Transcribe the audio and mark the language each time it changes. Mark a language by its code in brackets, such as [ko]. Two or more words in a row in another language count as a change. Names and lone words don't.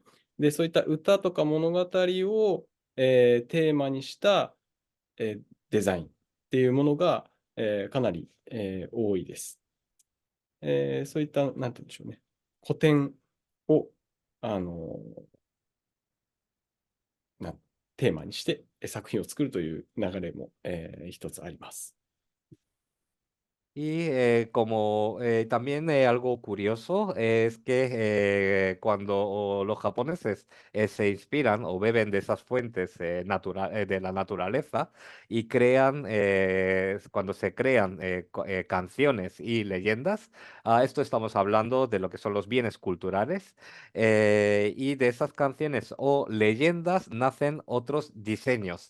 [ja] で、そういった歌とか物語を、テーマにした、デザインっていうものが、かなり、多いです。そういった、なんて言うんでしょうね。古典を、あの、なテーマにして作品を作るという流れも、一つあります。 [es] Y como también algo curioso es que cuando los japoneses se inspiran o beben de esas fuentes de la naturaleza y crean, cuando se crean canciones y leyendas, esto estamos hablando de lo que son los bienes culturales, y de esas canciones o leyendas nacen otros diseños.